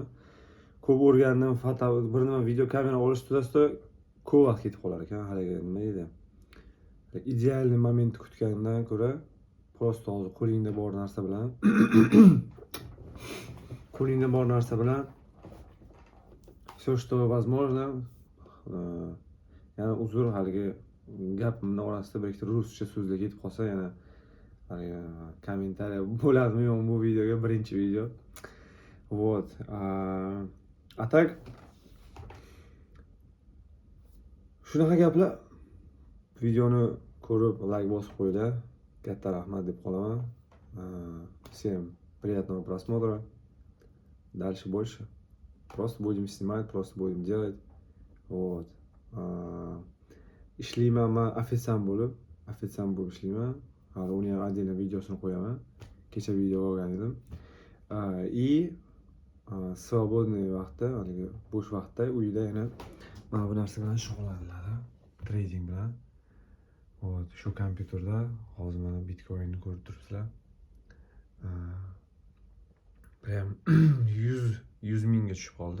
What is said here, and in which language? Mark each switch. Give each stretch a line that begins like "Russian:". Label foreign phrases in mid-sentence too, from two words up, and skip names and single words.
Uzbek: Ko'p o'rgandim, bir nima video kamera olish tudasida ko'p vaqt ketib qolar ekan. Haligi nima edi? Ideal moment kutgandan ko'ra, просто hozir qo'lingda bor narsa bilan
Russian: все, что возможно,
Uzbek: yana uzr, haligi gapimning orasida bir ikkita ruscha so'zlar ketib qolsa, yana haligi kommentariya bo'ladimi yo'q bu videoga, birinchi video.
Russian: Вот. А так
Uzbek: shunaqa gaplar. Videoni ko'rib, like bosib qo'yinglar. Katta rahmat deb qolaman.
Russian: Всем приятного просмотра. Дальше больше. Просто будем снимать, просто будем делать. Вот.
Uzbek: Ishlayman, men ofitsiant bo'lib ishlayman. Hali uni ham отдельно videosini qo'yaman. Kecha video olgan edim.
Russian: И свободный
Uzbek: vaqtda, haligi bo'sh vaqtda uyda yana mana bu narsa bilan shug'ullanadi. Trading bilan. Вот, shu kompyuterda hozir mana Bitcoin'ni ko'rib turibsizlar. Prям 100 mingga tushib qoldi.